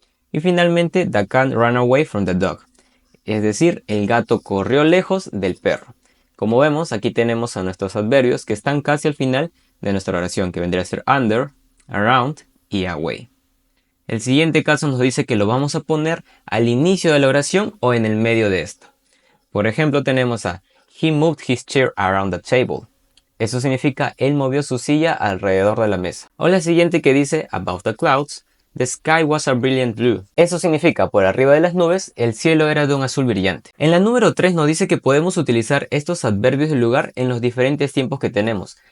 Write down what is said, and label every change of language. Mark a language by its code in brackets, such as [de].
[es] Y finalmente [en] the cat ran away from the dog. [es] Es decir, el gato corrió lejos del perro. Como vemos, aquí tenemos a nuestros adverbios que están casi al final de nuestra oración, que vendría a ser under, around y away. El siguiente caso nos dice que lo vamos a poner al inicio de la oración o en el medio de esto. Por ejemplo, tenemos a [en] he moved his chair around the table. [es] Eso significa él movió su silla alrededor de la mesa. O la siguiente que dice [en] above the clouds, the sky was a brilliant blue. [es] Eso significa por arriba de las nubes, el cielo era de un azul brillante. En la número 3 nos dice que podemos utilizar estos adverbios de lugar en los diferentes tiempos que tenemos.